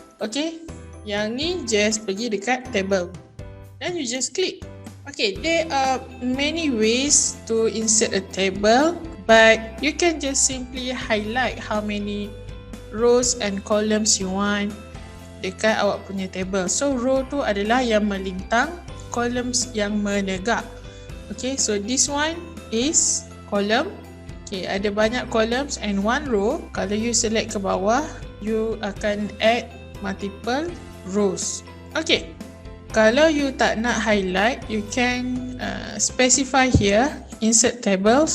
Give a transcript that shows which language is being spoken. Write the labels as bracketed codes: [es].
[en] Okay, [ms] yang ni [en] just [ms] pergi dekat [en] table. Then you just click. Okay, there are many ways to insert a table, but you can just simply highlight how many rows and columns you want [ms] dekat awak punya [en] table. [ms] So row tu adalah yang melintang, columns yang menegak. [en] Okay, so this one is column. Okay, [ms] ada banyak [en] columns and one row. [ms] Kalau [en] you select [ms] ke bawah, [en] you [ms] akan [en] add multiple rows. Okay, [ms] kalau [en] you [ms] tak nak [en] highlight, you can specify here insert table.